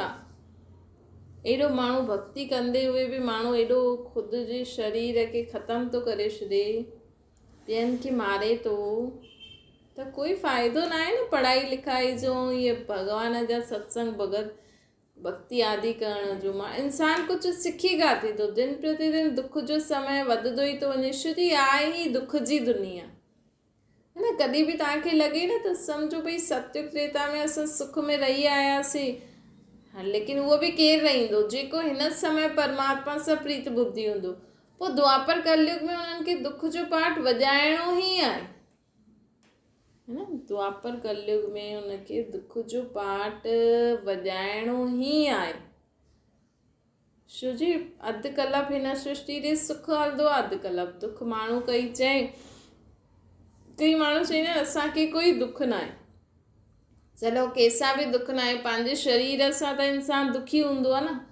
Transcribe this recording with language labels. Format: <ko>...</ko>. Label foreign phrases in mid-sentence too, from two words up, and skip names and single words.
<sd>एॾो माण्हू भक्ति कंदे हुए बि माण्हू एॾो ख़ुदि जे शरीर खे ख़तमु थो करे छॾे, ॿियनि खे मारे थो, त कोई फ़ाइदो न आहे न पढ़ाई लिखाई जो, इहे भॻवान जा सत्संग भक्ति आदि करण जो। मां इंसान कुझु सिखी काथे थो, दिन प्रतिदिन दुख जो समय वधंदो ई थो वञे। शुद्धी आहे ई दुख जी दुनिया, है न। कॾहिं बि तव्हांखे लॻे न त सम्झो भई सत्युग त्रेता में असां सुख में रही आयासीं, लेकिन उहो बि केरु रहंदो जेको हिन समय परमात्मा सां प्रीत बुद्धि हूंदो। पोइ द्वापर कलयुग में उन्हनि खे दुख जो पाठ वॼाइणो ई आहे, है न। द्वापर कलयुग में उनखे दुख जो पाठ वॼाइणो ई आहे। छो जी अधु कलाक हिन सृष्टि ते सुख हलंदो आहे, अधु कलाक दुख। माण्हू कई माण्हू चवंदा आहिनि असांखे कोई दुख न आहे। चलो कंहिंसां बि दुख न आहे, पंहिंजे शरीर सां त इंसानु दुखी हूंदो आहे न।</sd>